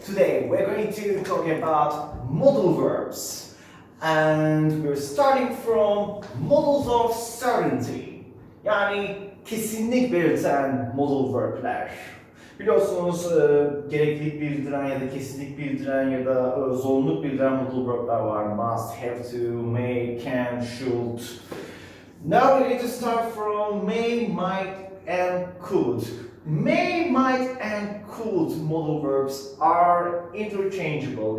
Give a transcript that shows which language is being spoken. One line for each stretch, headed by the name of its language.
English: Today we're going to talk about modal verbs. And we're starting from modals of certainty.
Turkish: Yani kesinlik belirten modal verb'ler. Biliyorsunuz gereklilik bildiren ya da kesinlik bildiren ya da zorunluluk bildiren modal verb'ler var.
English: Must, have to, may, can, should. Now we're going to start from may, might, and could. May, might, and could modal verbs are interchangeable.